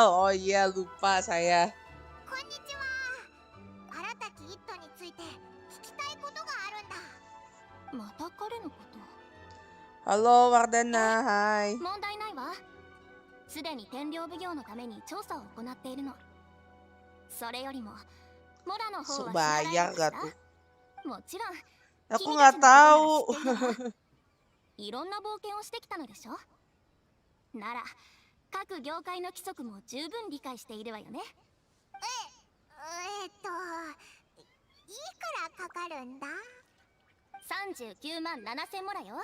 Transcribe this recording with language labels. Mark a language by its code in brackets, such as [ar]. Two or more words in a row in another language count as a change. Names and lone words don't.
[id] Oh iya, lupa saya. [ja] こんにちは。荒滝一斗について聞きたいことがあるんだ。また彼のこと。 [id] Halo Wardana, hai. [ja] 問題ないわ。すでに天領奉行のために調査を行っているの。それよりもモラの方は知らない [id] Bayar [ja] のか [id] gak tuh? [ja] しら。もちろん。 [id] Aku nggak tahu. [ja] いろんな冒険をしてきたのでしょ。なら各業界の規則も十分理解しているわよね。いくらかかるんだ。39万7000モラよ。